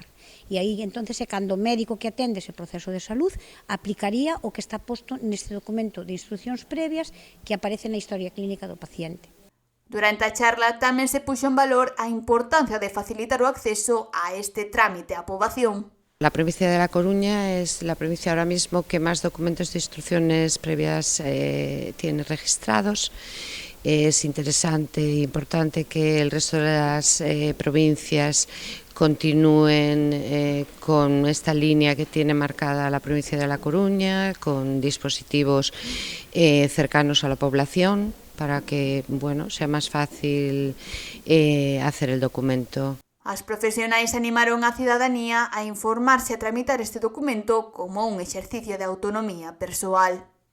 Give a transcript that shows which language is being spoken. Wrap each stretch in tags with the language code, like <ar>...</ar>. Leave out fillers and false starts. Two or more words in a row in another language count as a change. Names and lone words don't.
<gl>E aí, entonces, é cando o médico que atende ese proceso de salud aplicaría o que está posto neste documento de instruccións previas que aparece na historia clínica do paciente. Durante a charla tamén se puxo en valor a importancia de facilitar o acceso a este trámite á poboación.</gl> <es>La provincia de La Coruña es la provincia ahora mismo que más documentos de instrucciones previas tiene registrados. Es interesante e importante que el resto de las provincias continúen con esta línea que tiene marcada la provincia de La Coruña, con dispositivos cercanos a la población para que sea más fácil hacer el documento.</es> <gl>As profesionais animaron a cidadanía a informarse e a tramitar este documento como un exercicio de autonomía persoal.</gl>